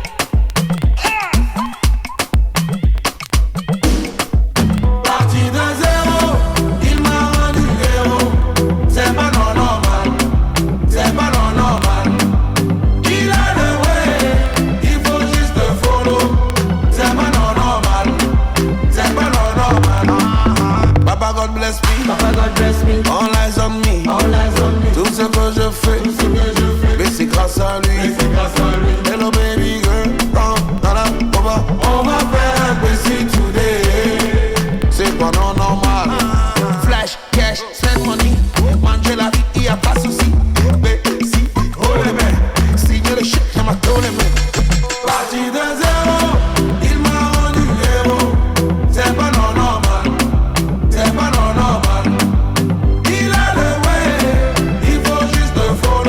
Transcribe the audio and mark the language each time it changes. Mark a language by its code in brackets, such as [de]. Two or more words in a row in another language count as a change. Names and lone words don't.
[fr] Parti de zéro, il m'a rendu héros. C'est pas non normal, c'est pas non normal. Il a le way, il faut juste follow. C'est pas non normal, c'est pas non normal. [en] Papa God bless me, Papa God bless me. All eyes on me, all eyes on me. [fr] Tout ce que je fais, mais c'est grâce à lui. [en] Hello baby girl, [fr] on va faire un petit today. C'est pas non normal. Flash, [en] cash, send money. [fr] Manger la vie, y a pas souci. Mais si, oh les mecs, signe le chèque, y'a ma tôle les mecs. Parti de zéro, il m'a rendu héros. C'est pas non normal, c'est pas non normal. Il a le way, il faut juste follow.